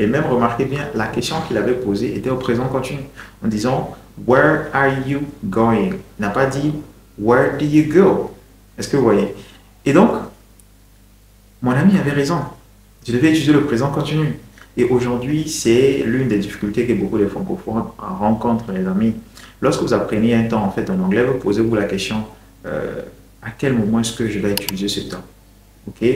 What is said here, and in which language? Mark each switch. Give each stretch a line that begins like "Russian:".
French: Et même remarquez bien, la question qu'il avait posée était au présent continu. En disant
English: Where are you going?
French: Il n'a pas dit
English: Where do you go?
French: Est-ce que vous voyez? Et donc, mon ami avait raison. Je devais utiliser le présent continu. Et aujourd'hui, c'est l'une des difficultés que beaucoup de francophones rencontrent, les amis. Lorsque vous apprenez un temps en fait en anglais, vous posez-vous la question à quel moment est-ce que je vais utiliser ce temps? Ok?